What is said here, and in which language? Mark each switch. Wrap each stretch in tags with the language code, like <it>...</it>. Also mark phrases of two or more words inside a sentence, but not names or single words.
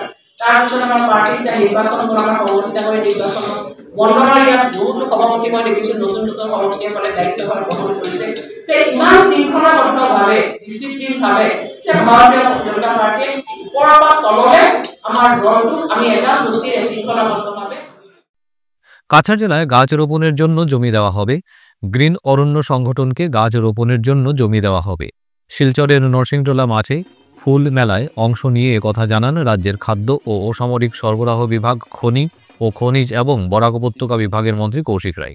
<as>তাৰপিছত আমাৰ পাৰ্টিৰ যে নিৰ্বাচন হ'ল, আমাৰ সভাপতিসকলে নিৰ্বাচন মণ্ডলৰ ইয়াত বহুতো সভাপতি মই দেখিছোঁ, নতুন নতুন সভাপতিসকলে দায়িত্বভাৰ গ্ৰহণ কৰিছে যে ইমান শৃংখলাবদ্ধভাৱে, ডিচিপ্লিনভাৱে যে ভাৰতীয় জনতা পাৰ্টীয়ে ওপৰৰ পৰা তললৈ আমাৰ দলটোক আমি এটা দোষীৰে শৃংখলাবদ্ধভাৱে।</as> <bn>কাছাড় জেলায় গাছ রোপণের জন্য জমি দেওয়া হবে। গ্রিন অরণ্য সংগঠনকে গাছ রোপণের জন্য জমি দেওয়া হবে। শিলচরের নরসিংটোলা মাঠে ফুল মেলায় অংশ নিয়ে একথা জানান রাজ্যের খাদ্য ও অসামরিক সরবরাহ বিভাগ, খনি ও খনিজ এবং বরাক উপত্যকা বিভাগের মন্ত্রী কৌশিক রায়।</bn>